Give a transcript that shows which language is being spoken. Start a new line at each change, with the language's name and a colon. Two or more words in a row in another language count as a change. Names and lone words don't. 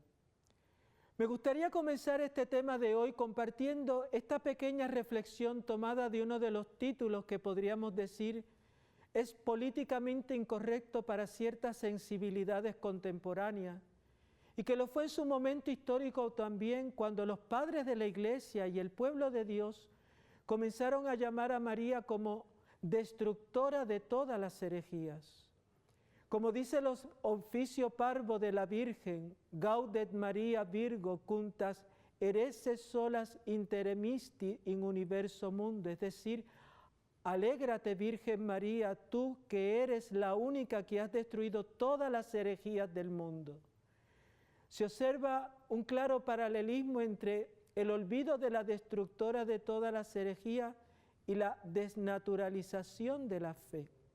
Spanish: Me gustaría comenzar este tema de hoy compartiendo esta pequeña reflexión tomada de uno de los títulos que podríamos decir es políticamente incorrecto para ciertas sensibilidades contemporáneas, y que lo fue en su momento histórico también cuando los padres de la Iglesia y el pueblo de Dios comenzaron a llamar a María como destructora de todas las herejías. Como dice los oficio parvo de la Virgen,
Latin: Gaudet Maria Virgo cuntas hereses solas interemisti in universo mundo,
Spanish: es decir, alégrate Virgen María, tú que eres la única que has destruido todas las herejías del mundo. Se observa un claro paralelismo entre el olvido de la destructora de todas las herejías y la desnaturalización de la fe.